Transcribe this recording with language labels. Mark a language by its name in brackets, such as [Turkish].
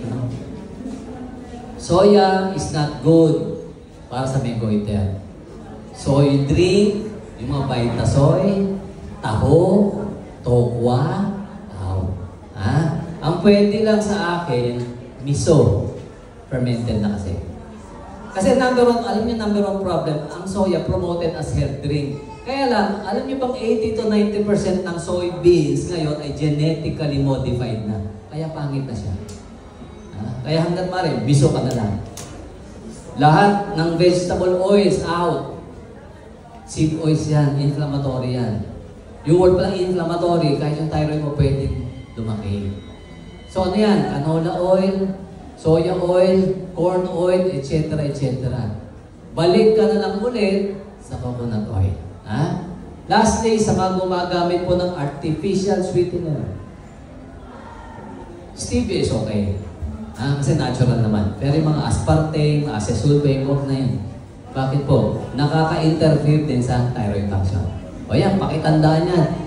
[English] No? Soya is not good [Filipino] para sa may [English] goiter. [Filipino] Soy drink, yung mga Vitasoy, taho, tokwa, tao. Ha? Ang pwede lang sa akin, miso. Fermented na kasi. Kasi number one, alam niyo number one problem, ang soya [English] promoted as health drink. [Filipino] Kaya lang, alam niyo bang 80 to 90% ng soybeans ngayon ay genetically modified na. Kaya pangit na siya. Kaya hanggat maaaring, miso ka na lang. Lahat ng vegetable oils out. Seed oils yan, inflammatory yan. Yung word palang inflammatory, kahit yung thyroid mo pwedeng lumaki. So ano yan? [English] Canola oil, soya oil, corn oil, etc. [Filipino] etc. Balik ka na lang ulit sa coconut oil. Ha? Lastly, sa mga gumagamit po ng artificial sweetener. [English] Stevia is okay. [Filipino] Kasi natural naman. Pero yung mga aspartame, acesulfame, huwag na yun. Bakit po? Nakaka-interfere din sa thyroid function. O yan, pakitandaan yan.